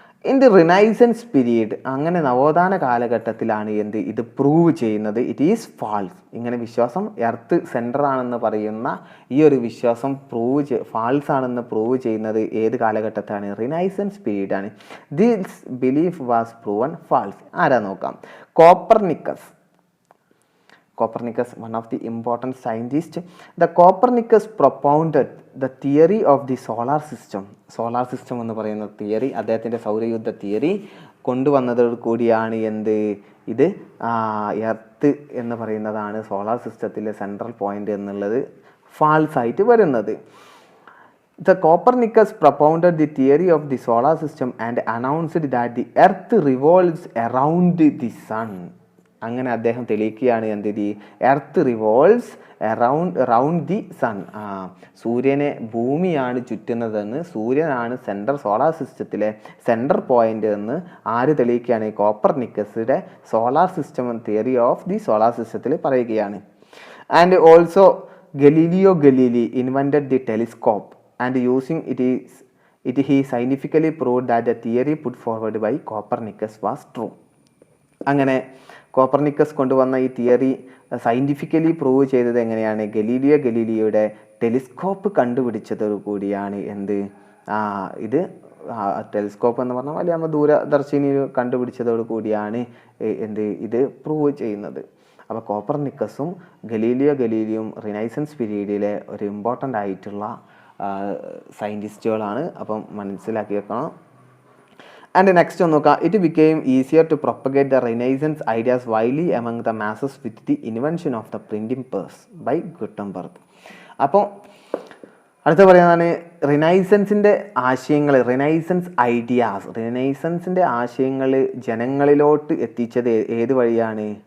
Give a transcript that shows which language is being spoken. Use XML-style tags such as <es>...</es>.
<en>in the Renaissance period,</en> <ml>അങ്ങനെ നവോത്ഥാന കാലഘട്ടത്തിലാണ് ഇത് പ്രൂവ് ചെയ്യുന്നത്.</ml> <en>It is false.</en> <ml>ഇങ്ങനെ വിശ്വാസം എർത്ത് സെൻറ്റർ ആണെന്ന് പറയുന്ന ഈ ഒരു വിശ്വാസം ഫാൾസ് ആണെന്ന് പ്രൂവ് ചെയ്യുന്നത് ഏത് കാലഘട്ടത്താണ്? Renaissance പീരീഡാണ്.</ml> <en>This belief was proven false.</en> <ml>ആരാ നോക്കാം.</ml> <en>Copernicus, one of the important scientists. The Copernicus propounded the theory of the solar system.</en> <ml>Solar system എന്ന് പറയുന്ന തിയറി, അദ്ദേഹത്തിൻ്റെ സൗരയുദ്ധ തിയറി കൊണ്ടുവന്നതോട് കൂടിയാണ് ഇത് എർത്ത് എന്ന് പറയുന്നതാണ് സോളാർ സിസ്റ്റത്തിലെ സെൻട്രൽ പോയിന്റ് എന്നുള്ളത് ഫാൾസ് ആയിട്ട് വരുന്നത്.</ml> <en>The Copernicus propounded the theory of the solar system and announced that the earth revolves around the sun.</en> <ml>അങ്ങനെ അദ്ദേഹം തെളിയിക്കുകയാണ്</ml> <en>Earth revolves around the sun.</en> <ml>സൂര്യനെ ഭൂമിയാണ് ചുറ്റുന്നതെന്ന്, സൂര്യനാണ് സോളാർ സിസ്റ്റത്തിലെ സെൻട്രൽ പോയിന്റ് എന്ന് ആര് തെളിയിക്കുകയാണ്? കോപ്പർനിക്കസിന്റെ solar system theory of the solar സിസ്റ്റത്തിൽ പറയുകയാണ്.</ml> <en>And also Galileo Galilei invented the telescope and using it he scientifically proved that the theory put forward by Copernicus was true.</en> <ml>അങ്ങനെ Copernicus കൊണ്ടുവന്ന ഈ theory scientifically prove ചെയ്തത് എങ്ങനെയാണ്? ഗലീലിയോയുടെ telescope കണ്ടുപിടിച്ചതോടു കൂടിയാണ് ഇത് telescope എന്ന് പറഞ്ഞാൽ വലിയ ദൂരദർശിനി കണ്ടുപിടിച്ചതോടു കൂടിയാണ് ഇത് പ്രൂവ് ചെയ്യുന്നത്. അപ്പോൾ കോപ്പർനിക്കസും ഗലീലിയോയും റിനൈസൻസ് പീരീഡിലെ ഒരു ഇമ്പോർട്ടൻ്റ് ആയിട്ടുള്ള സയൻറ്റിസ്റ്റുകളാണ്. അപ്പം മനസ്സിലാക്കി വെക്കണം.</ml> <en>And next one നോക്കാം. It became easier to propagate the Renaissance ideas widely among the masses with the invention of the printing press by Gutenberg. അപ്പോൾ</en> <ml>അടുത്ത പറയുന്നതാണ് റിനൈസൻസിൻ്റെ ആശയങ്ങൾ, റിനൈസൻസ് ഐഡിയാസ്. റിനൈസൻസിൻ്റെ ആശയങ്ങൾ ജനങ്ങളിലോട്ട് എത്തിച്ചത് ഏത് വഴിയാണ്?</ml>